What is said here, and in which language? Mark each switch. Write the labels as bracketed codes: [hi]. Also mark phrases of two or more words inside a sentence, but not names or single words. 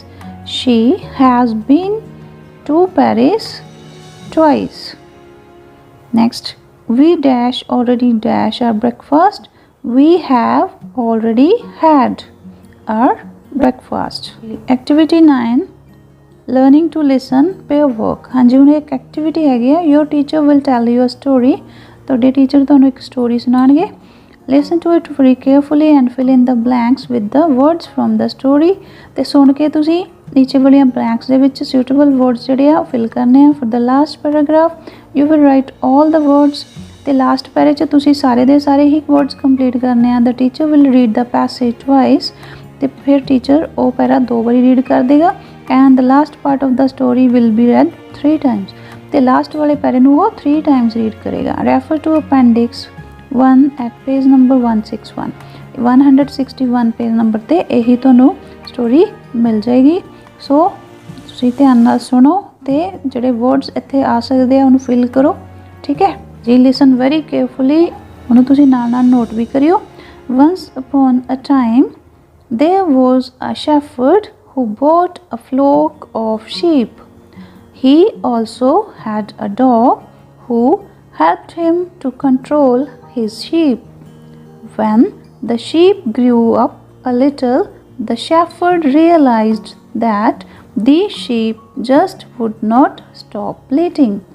[en] She has been to Paris twice. Next, we dash already dash our breakfast. We have already had our breakfast. Activity 9, learning to listen pair work. [pa] ਹਾਂ ਜੀ, ਹੁਣ ਇੱਕ ਐਕਟੀਵਿਟੀ ਹੈਗੀ ਹੈ, [en] your teacher will tell you a story. [pa] ਤੁਹਾਡੇ ਟੀਚਰ ਤੁਹਾਨੂੰ ਇੱਕ ਸਟੋਰੀ ਸੁਣਾਉਣਗੇ. [en] Listen to it very carefully and fill in the blanks with the words from the story. [pa] ਤੇ ਸੁਣ ਕੇ ਤੁਸੀਂ ਨੀਚੇ ਵਾਲੀਆਂ blanks ਦੇ ਵਿੱਚ [en] suitable words [pa] ਜਿਹੜੇ ਆ ਫਿਲ ਕਰਨੇ ਆ. [en] For the last paragraph you will write all the words. [pa] ਤੇ ਲਾਸਟ ਪੈਰੇ 'ਚ ਤੁਸੀਂ ਸਾਰੇ ਦੇ ਸਾਰੇ ਹੀ words ਕੰਪਲੀਟ ਕਰਨੇ ਆ. [en] The teacher will read the passage twice. [pa] ਤੇ ਫਿਰ ਟੀਚਰ ਉਹ ਪੈਰਾ 2 ਵਾਰੀ ਰੀਡ ਕਰ ਦੇਗਾ. [en] And the last part of the story will be read 3 times. [pa] ਤੇ ਲਾਸਟ ਵਾਲੇ ਪੈਰੇ ਨੂੰ ਉਹ 3 times ਰੀਡ ਕਰੇਗਾ. [en] Refer to appendix 1 at page number 161. [pa] 161 ਪੇਜ ਨੰਬਰ ਤੇ ਇਹੀ ਤੁਹਾਨੂੰ ਸਟੋਰੀ ਮਿਲ ਜਾਏਗੀ. ਸੋ ਤੁਸੀਂ ਧਿਆਨ ਨਾਲ ਸੁਣੋ ਤੇ ਜਿਹੜੇ ਵਰਡਸ ਇੱਥੇ ਆ ਸਕਦੇ ਆ ਉਹਨੂੰ ਫਿਲ ਕਰੋ. ਠੀਕ ਹੈ ਜੀ. [en] Listen very carefully. [pa] ਉਹਨੂੰ ਤੁਸੀਂ ਨਾਲ ਨਾਲ ਨੋਟ ਵੀ ਕਰਿਓ. [en] Once upon a time there was a shepherd who bought a flock of sheep. He also had a dog who helped him to control his sheep. When the sheep grew up a little, the shepherd realized that these sheep just would not stop bleating.